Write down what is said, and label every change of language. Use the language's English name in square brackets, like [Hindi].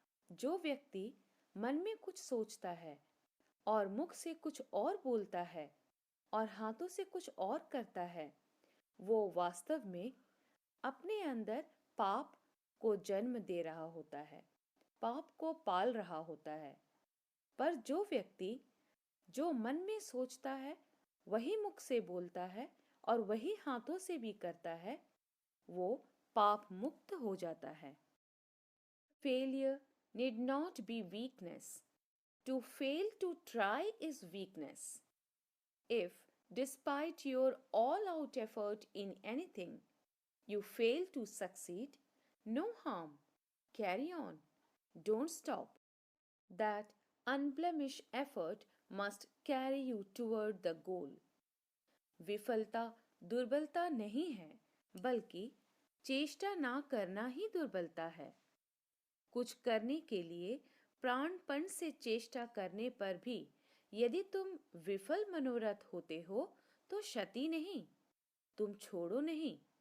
[Hindi] जो व्यक्ति मन में कुछ सोचता है और मुख से कुछ और बोलता है और हाथों से कुछ और करता है, वो वास्तव में अपने अंदर पाप को जन्म दे रहा होता है, पाप को पाल रहा होता है। पर जो व्यक्ति जो मन में सोचता है वही मुख से बोलता है और वही हाथों से भी करता है, वो पाप मुक्त हो जाता है। [English] Failure need not be weakness. To fail to try is weakness. If, despite your all-out effort in anything, you fail to succeed, no harm. Carry on. Don't stop. That unblemished effort must carry you toward the goal. [Hindi] विफलता दुर्बलता नहीं है, बल्कि चेष्टा ना करना ही दुर्बलता है। कुछ करने के लिए प्राणपण से चेष्टा करने पर भी यदि तुम विफल मनोरथ होते हो तो क्षति नहीं, तुम छोड़ो नहीं।